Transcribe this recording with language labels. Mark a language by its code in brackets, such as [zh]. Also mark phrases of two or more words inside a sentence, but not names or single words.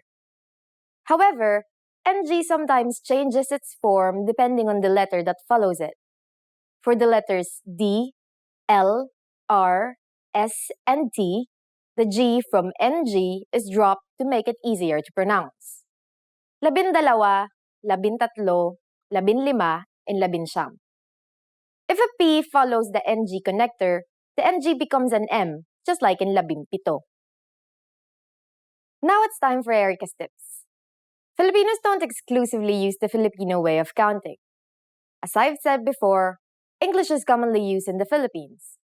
[en] However, NG sometimes changes its form depending on the letter that follows it. For the letters D, L, R, S, and T, the G from NG is dropped to make it easier to pronounce. [tl] Labindalawa, labintatlo, labinlima, [en] and labinsyam. If a P follows the NG connector, the NG becomes an M, just like in labimpito. Now it's time for Erica's tips. Filipinos don't exclusively use the Filipino way of counting. As I've said before, English is commonly used in the Philippines.